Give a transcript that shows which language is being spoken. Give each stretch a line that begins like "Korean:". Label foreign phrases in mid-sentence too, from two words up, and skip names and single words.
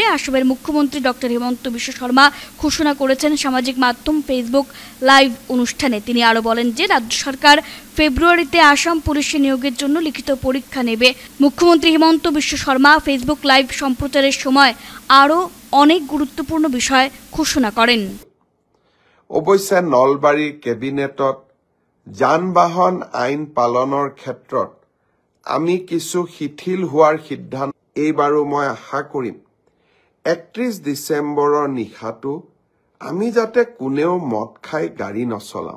Bangla: আসামের মুখ্যমন্ত্রী ডক্টর হিমন্ত বিশ্ব শর্মা ঘোষণা করেছেন সামাজিক মাধ্যম ফেসবুক লাইভ অনুষ্ঠানে। তিনি আরও বলেন যে রাজ্য সরকার ফেব্রুয়ারিতে আসাম পুলিশে নিয়োগের জন্য লিখিত পরীক্ষা নেবে। মুখ্যমন্ত্রী হিমন্ত বিশ্ব শর্মা ফেসবুক লাইভ সম্প্রচারের সময় আরও অনেক গুরুত্বপূর্ণ বিষয় ঘোষণা করেন।
Assamese: অৱশ্যে নলবাৰীৰ কেবিনেটত যান বাহন আইন পালনৰ ক্ষেত্ৰত আমি কিছু শিথিল হোৱাৰ সিদ্ধান্ত এইবাৰো মই আশা কৰিম 31 ডিচেম্বৰৰ নিশাটো আমি যাতে কোনেও মদ খাই গাড়ী নচলাওঁ।